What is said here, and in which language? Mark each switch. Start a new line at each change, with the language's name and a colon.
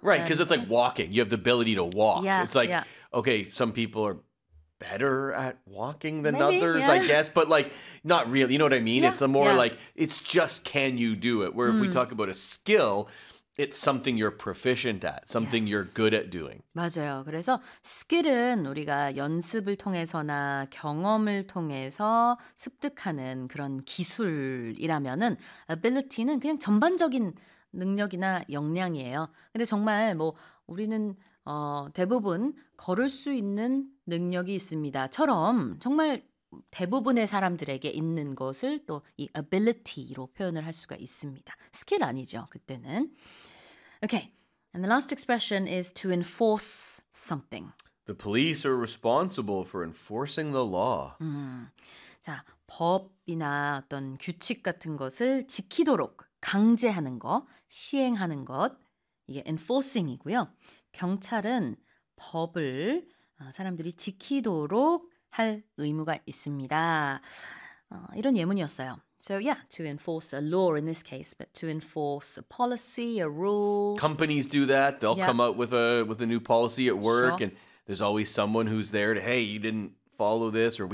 English: Right, because it's like walking. You have the ability to walk. Yeah, it's like, okay, some people are better at walking than others, I guess, but like not really, you know what I mean? Yeah, it's a more like, it's just can you do it? Where if we talk about a skill, it's something you're proficient at, something you're good at doing.
Korean: 맞아요. 그래서 skill은 우리가 연습을 통해서나 경험을 통해서 습득하는 그런 기술이라면은 ability는 그냥 전반적인 능력이나 역량이에요. 근데 정말 뭐 우리는 대부분 걸을 수 있는 능력이 있습니다.처럼 정말 대부분의 사람들에게 있는 것을 또 이 ability로 표현을 할 수가 있습니다. Skill 아니죠, 그때는.
English: Okay, and the last expression is to enforce something. The police are responsible for enforcing the law.
Korean: 자, 법이나 어떤 규칙 같은 것을 지키도록 강제하는 것, 시행하는 것, 이게 enforcing이고요. 경찰은 법을 사람들이 지키도록 할 의무가 있습니다. 이런 예문이었어요.
English: So yeah, to enforce a law in this case, but to enforce a policy, a rule. Companies do that. They'll come up with a new policy at work, and there's always someone who's there to, hey, you didn't follow this, or we